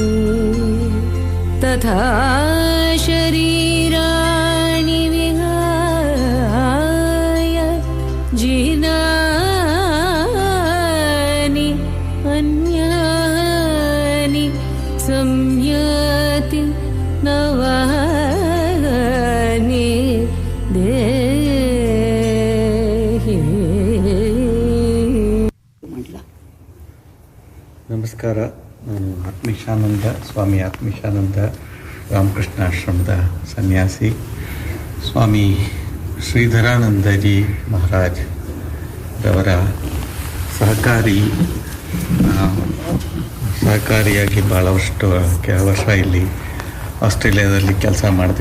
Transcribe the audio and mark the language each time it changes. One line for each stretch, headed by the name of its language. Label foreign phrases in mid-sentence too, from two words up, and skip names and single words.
Sanskrit: तथा शरीराणि विहाय जीर्णानि अन्यानि संयाति नवानि देहि.
Kannada: ನಮಸ್ಕಾರ. ನಾನು ಆತ್ಮೇಶಾನಂದ, ಸ್ವಾಮಿ ಆತ್ಮೇಶಾನಂದ, ರಾಮಕೃಷ್ಣ ಆಶ್ರಮದ ಸನ್ಯಾಸಿ. ಸ್ವಾಮಿ ಶ್ರೀಧರಾನಂದಜಿ ಮಹಾರಾಜ್ ರವರ ಸಹಕಾರಿಯಾಗಿ ಭಾಳ ವರ್ಷ ಇಲ್ಲಿ ಆಸ್ಟ್ರೇಲಿಯಾದಲ್ಲಿ ಕೆಲಸ ಮಾಡಿದೆ.